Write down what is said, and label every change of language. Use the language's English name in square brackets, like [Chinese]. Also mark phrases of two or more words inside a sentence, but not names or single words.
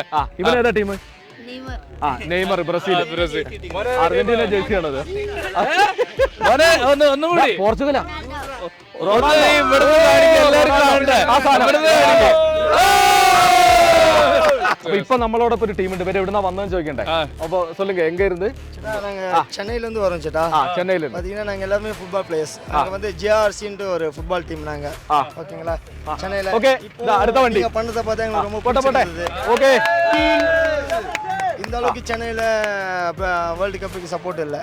[Malayalam] ഇവനേതാ ടീം? നെയ്മർ, ബ്രസീൽ. അർജന്റീന ജേഴ്സിയാണത്. ഒന്നുകൂടി. പോർച്ചുഗലാ. അപ്പൊ ഇപ്പൊ നമ്മളോടൊപ്പം ഒരു ടീമുണ്ട്. ഇവര് എവിടുന്ന വന്നതെന്ന് ചോദിക്കണ്ടേ? [Tamil] അപ്പൊ சொல்லுங்க, எங்க இருந்து? சென்னையில இருந்து வரோம் சேட்டா. சென்னையில இருந்து. பாத்தீங்கன்னா நாங்க எல்லாமே ஃபுட்பால் பிளேயர்ஸ். நாங்க வந்து JRC ன்ற ஒரு ஃபுட்பால் டீம் நாங்க. ஓகேங்களா? சென்னையில. ஓகே, அடுத்த வண்டி. நீங்க பண்ணத பார்த்தா எங்களுக்கு ரொம்ப போட்ட. பிடிச்சிருந்தது. ஓகே. இந்த அளவுக்கு சென்னையில வேர்ல்ட் கப்புக்கு சப்போர்ட் இல்ல.